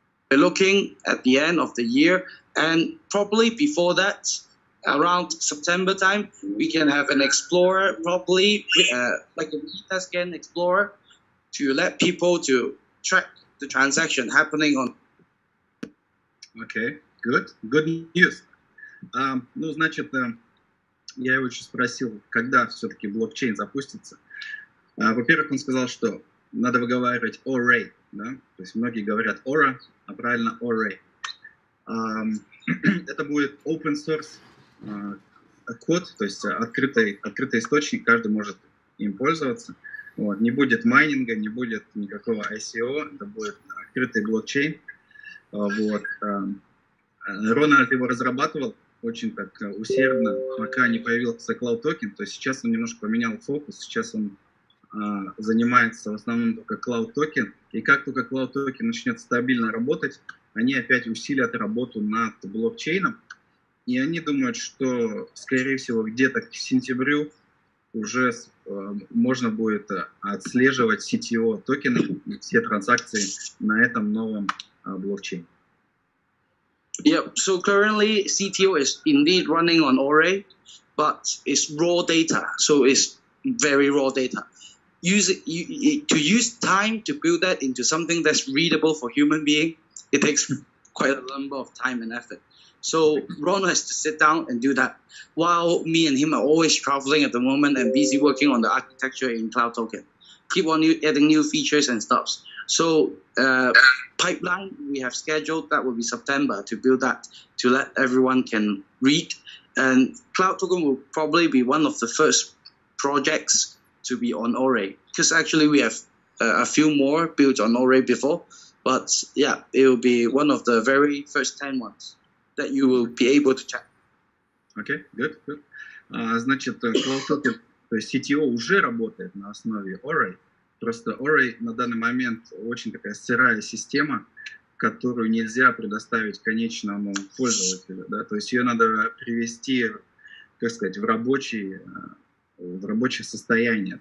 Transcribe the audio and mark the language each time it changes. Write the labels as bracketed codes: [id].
[en] We're looking at the end of the year, and probably before that, around September time, we can have an explorer, probably like a beta scan explorer, to let people to track the transaction happening on. Okay, good news. [ru] Ну, значит, я его еще спросил, когда все-таки блокчейн запустится. Во-первых, он сказал, что надо выговаривать Aurae, да? То есть многие говорят Aura, а правильно Aurae. Это будет open source код, то есть открытый источник, каждый может им пользоваться. Вот. Не будет майнинга, не будет никакого ICO, это будет открытый блокчейн. Вот. Рональд его разрабатывал очень так усердно, пока не появился Cloud Token, то есть сейчас он немножко поменял фокус, сейчас он занимается в основном только Cloud Token, и как только Cloud Token начнет стабильно работать, они опять усилят работу над блокчейном, и они думают, что, скорее всего, где-то к сентябрю уже можно будет отслеживать CTO токены, все транзакции на этом новом блокчейне. [en] Yeah, so currently CTO is indeed running on Aurae, but it's raw data, so it's very raw data. To use time to build that into something that's readable for human being, it takes quite a number of time and effort. So Ron has to sit down and do that, while me and him are always traveling at the moment and busy working on the architecture in Cloud Token. Keep on adding new features and stuff. So pipeline we have scheduled, that will be September, to build that, to let everyone can read. And Cloud Token will probably be one of the first projects to be on Aurae, because actually we have a few more built on Aurae before, but yeah, it will be one of the very first 10 ones that you will be able to check. Okay, good. [ru] Значит, Cloud Token, то есть CTO уже работает на основе Aurae. Просто Aurae на данный момент очень такая сырая система, которую нельзя предоставить конечному пользователю. Да? То есть ее надо привести, как сказать, в рабочее состояние.